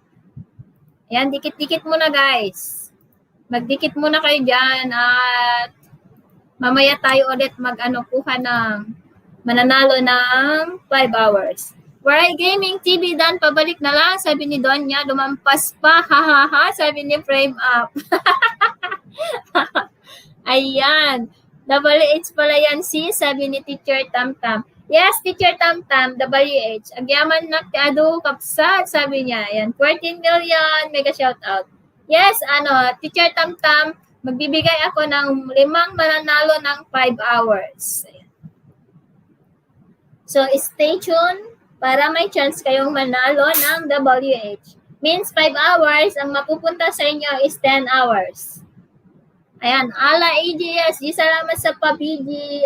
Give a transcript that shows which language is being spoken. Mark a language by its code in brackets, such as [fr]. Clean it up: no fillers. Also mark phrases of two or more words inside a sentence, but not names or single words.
[tl] Ayan, dikit-dikit muna guys. Magdikit muna kayo dyan at mamaya tayo ulit kuha ng mananalo ng 5 hours. Waray Gaming TV Dan, pabalik na lang, sabi ni Donya, lumampas pa, hahaha, sabi ni Frame Up. Ayan, WH pala yan sis, sabi ni Teacher Tamtam. [ilo] Yes, Teacher Tamtam, WH. Agyaman na adu kapsat, [tl] sabi niya. Ayan, 14 million, [en] mega shoutout. [tl] Yes, Teacher Tamtam, magbibigay ako ng 5 mananalo ng 5 hours. Ayan. So, [en] stay tuned [tl] para may chance kayong manalo ng WH. [en] Means 5 hours, [tl] ang mapupunta sa inyo is 10 hours. Ayan, Ala AGS, salamat sa pabigi.